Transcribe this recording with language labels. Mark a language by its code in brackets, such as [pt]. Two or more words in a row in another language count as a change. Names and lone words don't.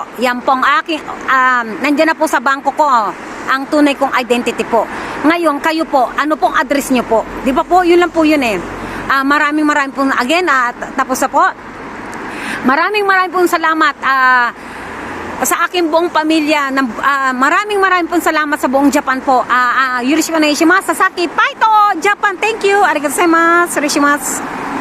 [tl] Yan pong aking, nandiyan na po sa bangko ko, ang tunay kong identity po. Ngayon, kayo po, ano pong address nyo po? Di ba po, yun lang po yun eh. Maraming po, again, tapos na po. Maraming pong salamat sa aking buong pamilya. Maraming pong salamat sa buong Japan po. [ja] よろしくお願いします. Sasaki Paito, Japan. [en] Thank you. [ja] ありがとうございます. Sureshimasu.